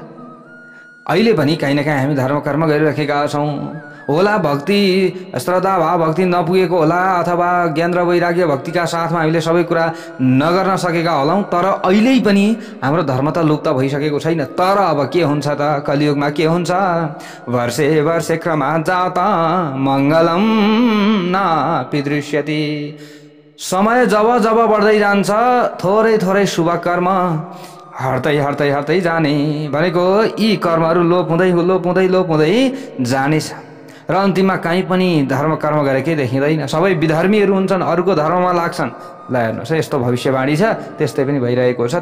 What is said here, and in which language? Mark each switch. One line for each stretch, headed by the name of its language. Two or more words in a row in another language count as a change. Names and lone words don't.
Nepali: अहिले पनि कहीँ न कहीँ हामी धर्म कर्म गरिराखेका छौँ होला। भक्ति श्रद्धा भाव भक्ति नपुगेको होला, अथवा ज्ञान र वैराग्य भक्तिका साथमा हामीले सबै कुरा नगर्न सकेका होलाौँ। तर अहिले पनि हाम्रो धर्म त लुप्त भइसकेको छैन। तर अब के हुन्छ त, कलियुगमा के हुन्छ,
Sanskrit: वर्षे वर्षे क्रमात् जाता मङ्गलम नापि दृश्यते।
Nepali: समय जब बढ्दै जान्छ थोरै शुभ कर्म हट्दै जाने भनेको यी कर्महरू लोप हुँदै जानेछ। र अन्तिममा कहीँ पनि धर्म कर्म गरेकै देखिँदैन। सबै विधर्मीहरू हुन्छन्, अरूको धर्ममा लाग्छन्। ल हेर्नुहोस्, यस्तो भविष्यवाणी छ, त्यस्तै पनि भइरहेको छ।